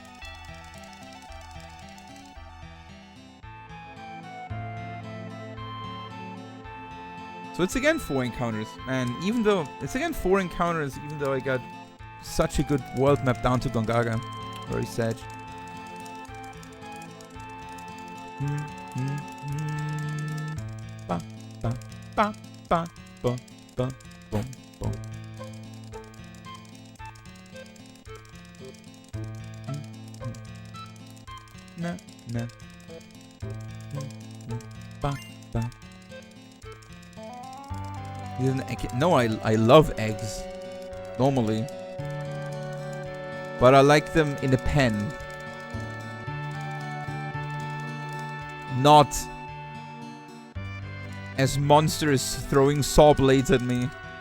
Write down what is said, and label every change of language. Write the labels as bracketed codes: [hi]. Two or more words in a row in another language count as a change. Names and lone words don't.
[en] So it's again 4 encounters, and even though it's again 4 encounters, even though I got such a good world map down to Gongaga, very sad. Ba ba ba ba ba ba boom boom. Na na. Ba ba. No, I love eggs, normally. But I like them in a pen. Not as monsters throwing saw blades at me.